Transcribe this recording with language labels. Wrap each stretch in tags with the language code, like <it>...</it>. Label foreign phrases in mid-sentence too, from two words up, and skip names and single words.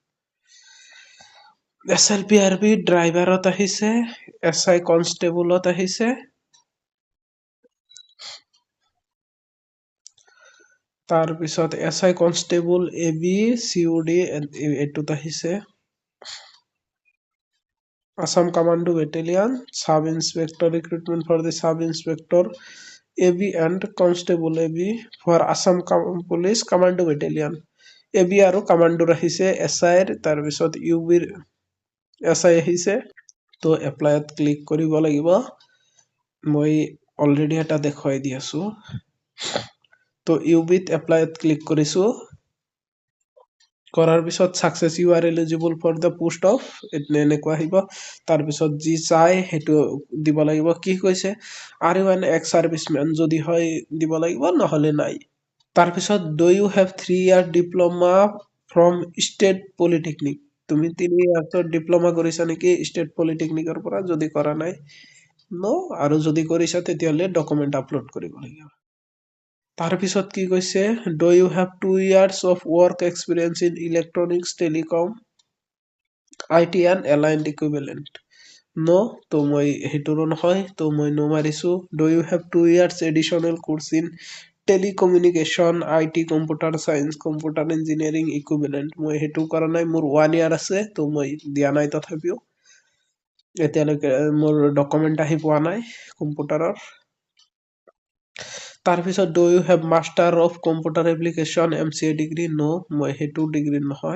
<as>SLPRB ড্ৰাইভাৰত আহিছে, SI কনষ্টেবলত আহিছে। তাৰপিছত SI কনষ্টেবল AB COD এইটোত আহিছে।</as> <en>Assam Commando Battalion, Sub Inspector recruitment for the Sub Inspector AB and Constable AB for Assam Police Commando Battalion.</en> <as>AB আৰু কামাণ্ডোৰ আহিছে। SI তাৰপিছত UBৰ SI আহিছে। তো এপ্লাইত ক্লিক কৰিব লাগিব। মই অলৰেডি এটা দেখুৱাই দি আছো। তো UBত এপ্লাইত ক্লিক কৰিছো। কৰাৰ পিছত</as> <en>success you are eligible for the post of</en> <as>এনেকুৱা আহিব। তাৰপিছত যি চাই সেইটো দিব লাগিব। কি কৈছে</as> <en>are you an ex servicemen,</en> <as>যদি হয় দিব লাগিব, নহলে নাই। তাৰপিছত</as> <en>do you have 3 year diploma from state polytechnic,</en> <as>তুমি</as> <en>3 years diploma</en> <as>কৰিছা নেকি ষ্টেট পলিটেকনিকৰ পৰা? যদি কৰা নাই ন, আৰু যদি কৰিছা তেতিয়াহ'লে ডকুমেণ্ট আপলোড কৰিব লাগিব।</as> <en>তাৰপিছত কি কৈছে do you have 2 years of work experience in electronics telecom IT and aligned equivalent,</en> <as>ন। তো মই সেইটোৰো নহয়, তো মই ন মাৰিছো।</as> <en>do you have 2 years additional course in telecommunication IT computer science computer engineering equivalent,</en> <as>মই সেইটো কৰা নাই। মোৰ 1 year আছে, তো মই দিয়া নাই। তথাপিও এতিয়ালৈকে মোৰ ডকুমেণ্ট আহি পোৱা নাই কম্পিউটাৰৰ। তাৰপিছত</as> <en>do you have master of computer application MCA degree,</en> <as>ন, মই সেইটো ডিগ্ৰী নহয়।</as>